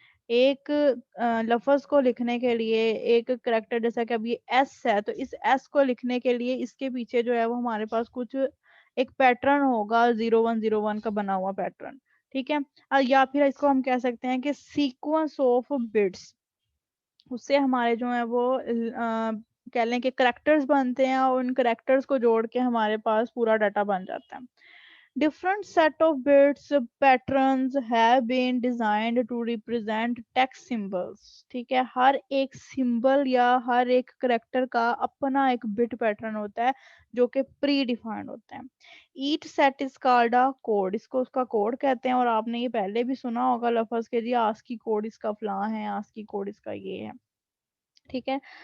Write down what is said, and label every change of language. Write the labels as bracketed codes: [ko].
[hi] एक लफ्ज़ को लिखने के लिए एक करैक्टर जैसा कि अब ये एस है, तो इस एस को लिखने के लिए इसके पीछे जो है वो हमारे पास कुछ एक पैटर्न होगा 0101 का बना हुआ पैटर्न, ठीक है? या फिर इसको हम कह सकते हैं कि सीक्वेंस ऑफ बिट्स। उससे हमारे जो है वो कह लें कि करैक्टर्स बनते हैं और उन करैक्टर्स को जोड़ के हमारे पास पूरा डाटा बन जाता है। [en] Different set of bits patterns have been designed to represent text symbols। [hi] ठीक है, हर एक सिंबल या हर एक करेक्टर का अपना एक बिट पैटर्न होता है जो कि प्री डिफाइंड होता है। [en] each set is called a code, [hi] इसको उसका कोड कहते हैं और आपने ये पहले भी सुना होगा लफ्ज के जी आस्की कोड इसका फलां है, आस्की कोड इसका ये है, ठीक है।